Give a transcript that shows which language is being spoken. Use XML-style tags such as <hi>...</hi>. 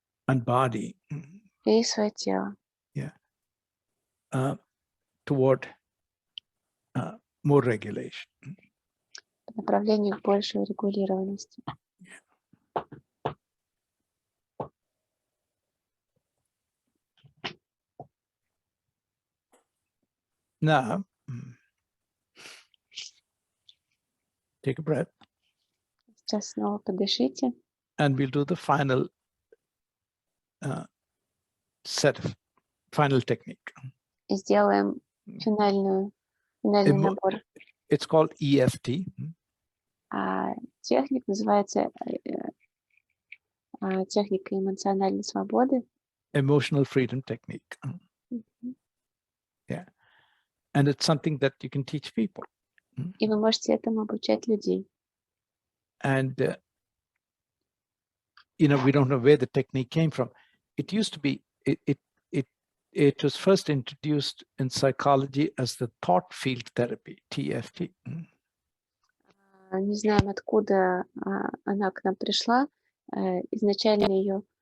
<en>and body</en> <ru>и свое тело.</ru> <en>Toward more regulation.</en> <ru>По направлению к большей регулированности.</ru> <en>Now, take a breath.</en> <ru>Сейчас снова подышите.</ru> <en>And we'll do the final final technique.</en> <ru>И сделаем финальный набор.</ru> <en>It's called EFT.</en> <ru>Техник называется техника эмоциональной свободы.</ru> <en>Emotional freedom technique. And it's something that you can teach people.</en> <ru>И вы можете этому обучать людей.</ru> <en>And we don't know where the technique came from. It used to be, it was first introduced in psychology as the thought field therapy, TFT.</en> <ru>Не знаем, откуда она к нам пришла. Изначально ее</ru>